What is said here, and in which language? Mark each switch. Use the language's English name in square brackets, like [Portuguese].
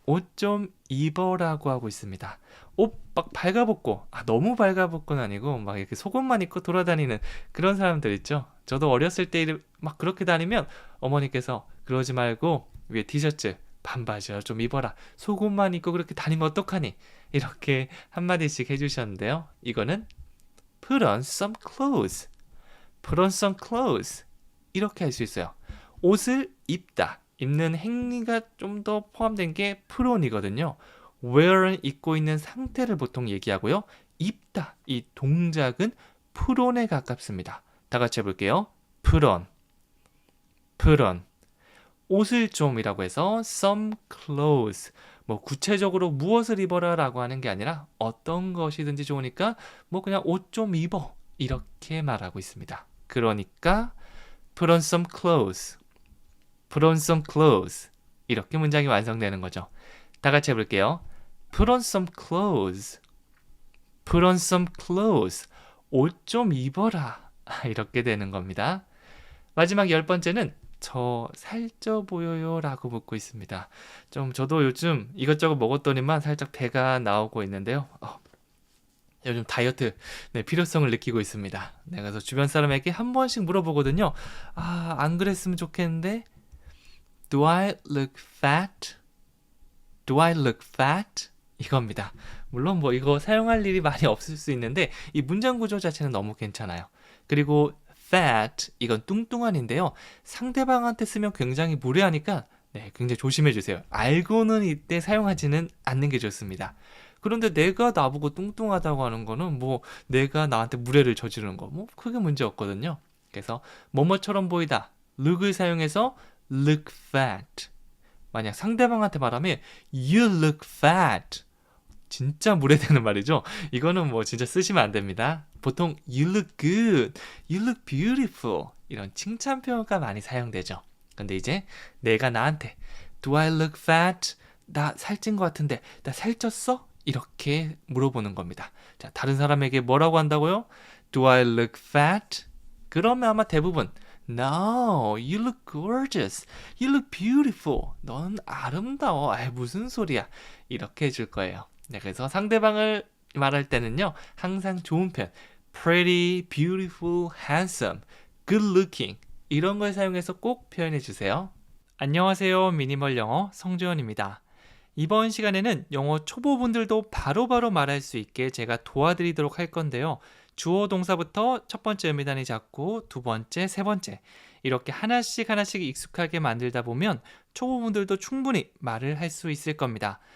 [Korean] 옷 좀 입어라고 하고 있습니다. 옷 막 발가벗고 너무 발가벗고는 아니고 막 이렇게 속옷만 입고 돌아다니는 그런 사람들 있죠. 저도 어렸을 때 막 그렇게 다니면 어머니께서 그러지 말고 위에 티셔츠 반바지를 좀 입어라. 속옷만 입고 그렇게 다니면 어떡하니? 이렇게 한마디씩 해주셨는데요. 이거는 [English] put on some clothes. put on some clothes. [Korean] 이렇게 할 수 있어요. 옷을 입다. 입는 행위가 좀 더 포함된 게 put on이거든요. wear은 입고 있는 상태를 보통 얘기하고요. 입다. 이 동작은 put on에 가깝습니다. 다 같이 해볼게요. [English] put on. put on. [Korean] 옷을 좀이라고 해서 some clothes. 뭐 구체적으로 무엇을 입어라라고 하는 게 아니라 어떤 것이든지 좋으니까 뭐 그냥 옷 좀 입어 이렇게 말하고 있습니다. 그러니까 [English] put on some clothes, put on some clothes [Korean] 이렇게 문장이 완성되는 거죠. 다 같이 해볼게요. [English] put on some clothes, put on some clothes. [Korean] 옷 좀 입어라. 이렇게 되는 겁니다. 마지막 10번째는 저 살쪄 보여요 라고 묻고 있습니다. 저도 요즘 이것저것 먹었더니만 살짝 배가 나오고 있는데요. 요즘 다이어트 필요성을 느끼고 있습니다. 그래서 주변 사람에게 한 번씩 물어보거든요. 안 그랬으면 좋겠는데 [English] Do I look fat? Do I look fat? [Korean] 이겁니다. 물론 뭐 이거 사용할 일이 많이 없을 수 있는데 이 문장 구조 자체는 너무 괜찮아요. 그리고 fat 이건 뚱뚱한인데요. 상대방한테 쓰면 굉장히 무례하니까 굉장히 조심해 주세요. 알고는 이때 사용하지는 않는 게 좋습니다. 그런데 내가 나보고 뚱뚱하다고 하는 거는 뭐 내가 나한테 무례를 저지르는 거 뭐 크게 문제 없거든요. 그래서 뭐뭐처럼 보이다 look을 사용해서 look fat. 만약 상대방한테 말하면 [English] you look fat. [Korean] 진짜 무례되는 말이죠. 이거는 뭐 진짜 쓰시면 안 됩니다. 보통 [English] you look good, you look beautiful [Korean] 이런 칭찬 표현가 많이 사용되죠. 근데 이제 내가 나한테 [English] Do I look fat? [Korean] 나 살찐 것 같은데 나 살쪘어? 이렇게 물어보는 겁니다. 자, 다른 사람에게 뭐라고 한다고요? [English] Do I look fat? [Korean] 그러면 아마 대부분 [English] No, you look gorgeous. You look beautiful. [Korean] 넌 아름다워. 무슨 소리야. 이렇게 해줄 거예요. 그래서 상대방을 말할 때는요. 항상 좋은 표현. [English] Pretty, beautiful, handsome, good looking. [Korean] 이런 걸 사용해서 꼭 표현해 주세요. 안녕하세요. 미니멀 영어 성주현입니다. 이번 시간에는 영어 초보분들도 바로바로 말할 수 있게 제가 도와드리도록 할 건데요. 주어 동사부터 첫 번째 의미단위 잡고 두 번째, 세 번째 이렇게 하나씩 익숙하게 만들다 보면 초보분들도 충분히 말을 할 수 있을 겁니다.